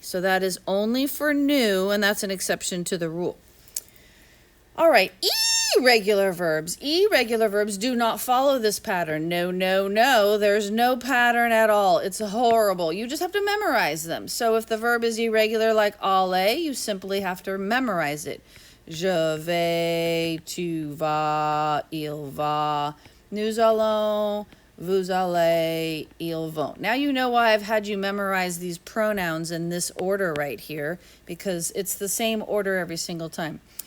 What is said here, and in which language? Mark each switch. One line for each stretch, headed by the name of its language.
English: So that is only for new, and that's an exception to the rule. All right, irregular verbs. Irregular verbs do not follow this pattern. No, no, no. There's no pattern at all. It's horrible. You just have to memorize them. So if the verb is irregular like aller, you simply have to memorize it.
French: Je vais, tu vas, il va, nous allons, vous allez, ils vont.
English: Now you know why I've had you memorize these pronouns in this order right here, because it's the same order every single time.